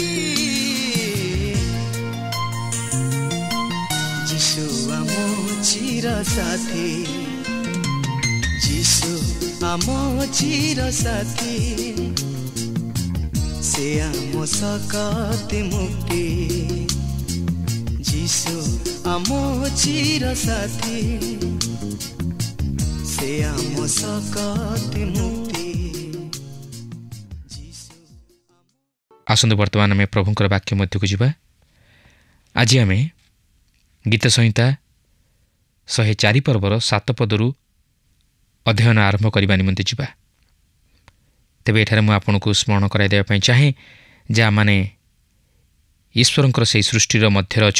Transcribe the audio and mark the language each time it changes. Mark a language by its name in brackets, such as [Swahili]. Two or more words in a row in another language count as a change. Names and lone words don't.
[Odia] ଯୀଶୁ ଆମ ଚିର ସାଥୀ ଯୀଶୁ ଆମ ଚିର ସାଥୀ ସେ ଆମ ଶକ୍ତି ମୁକ୍ତି ଯୀଶୁ ଆମ ଚିର ସାଥୀ ସେ ଆମ ଶକ୍ତି ମୁକ୍ତି। ଆସନ୍ତୁ ବର୍ତ୍ତମାନ ଆମେ ପ୍ରଭୁଙ୍କର ବାକ୍ୟ ମଧ୍ୟକୁ ଯିବା। ଆଜି ଆମେ ଗୀତ ସଂହିତା 104 ପର୍ବର 7 ପଦରୁ ଅଧ୍ୟୟନ ଆରମ୍ଭ କରିବା ନିମନ୍ତେ ଯିବା। ତେବେ ଏଠାରେ ମୁଁ ଆପଣଙ୍କୁ ସ୍ମରଣ କରାଇ ଦେବା ପାଇଁ ଚାହେଁ ଯେ ଆମମାନେ ଈଶ୍ୱରଙ୍କର ସେହି ସୃଷ୍ଟିର ମଧ୍ୟରେ ଅଛୁ।